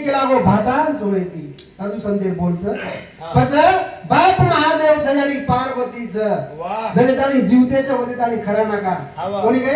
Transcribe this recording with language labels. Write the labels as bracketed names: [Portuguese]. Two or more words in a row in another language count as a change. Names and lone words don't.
[Lambadi] केला गो भाटान चोळेती साधू संदेर बोलच पच बाप महादेव च याडी पार्वती च जले ताणी जीवतेच होते ताणी खरा नाका कोणी गे